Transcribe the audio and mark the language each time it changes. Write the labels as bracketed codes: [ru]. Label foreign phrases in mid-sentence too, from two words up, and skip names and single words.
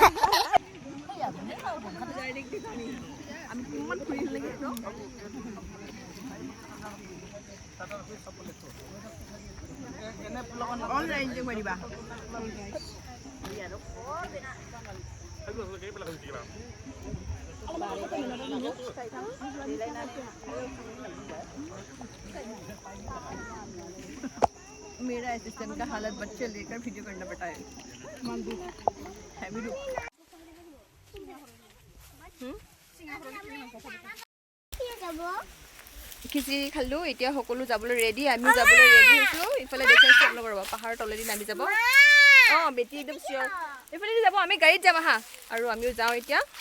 [as] আমি কিমান ফুৰি লাগে অনলাইন যে কৰি দিবা [hi] मेरा असिस्टेंट का हालत बच्चे लेकर वीडियो करना पड़ता है [as] খিচিৰি খালোঁ এতিয়া সকলো যাবলৈ ৰেডি আমিও যাবলৈ ৰেডি হৈছোঁ ইফালে দেখাইছোঁ আপোনালোকৰ ৰ'ব পাহাৰৰ তলেদি নামি যাব অঁ বেটি একদম চিয়'ৰ এইফালেদি যাব আমি গাড়ীত যাম আহা আৰু আমিও যাওঁ এতিয়া